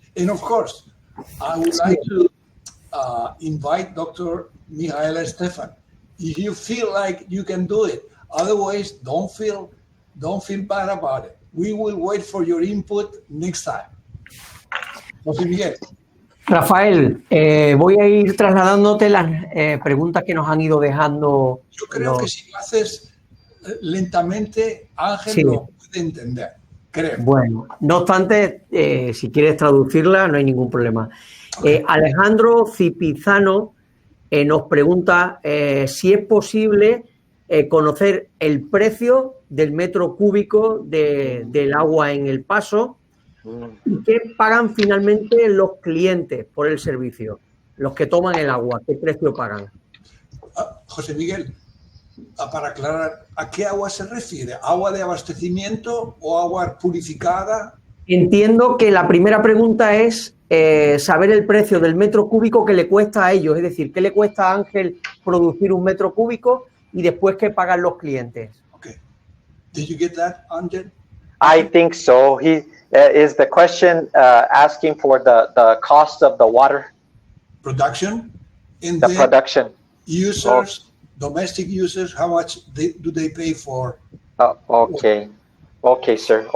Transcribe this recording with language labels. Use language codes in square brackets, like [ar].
[en] And of course, I would like to invite Dr. Mihaela Stefan. If you feel like you can do it, otherwise don't feel bad about it. We will wait for your input next time. José Miguel. [es] Rafael, voy a ir trasladándote las preguntas que nos han ido dejando. Yo creo que si lo haces lentamente, Ángel sí. lo puede entender, creo. Bueno, no obstante, si quieres traducirla, no hay ningún problema. Okay. Alejandro Cipizano nos pregunta si es posible conocer el precio del metro cúbico del agua en el Paso y qué pagan finalmente los clientes por el servicio, los que toman el agua, qué precio pagan. José Miguel, para aclarar, ¿a qué agua se refiere? ¿Agua de abastecimiento o agua purificada? Entiendo que la primera pregunta es saber el precio del metro cúbico que le cuesta a ellos, es decir, qué le cuesta a Ángel producir un metro cúbico y después qué pagan los clientes. [en] Okay. Did you get that, Angel? I think so. He is the question asking for the cost of the water production, and the production. Users, domestic users, how much do they pay for? Okay, okay, sir.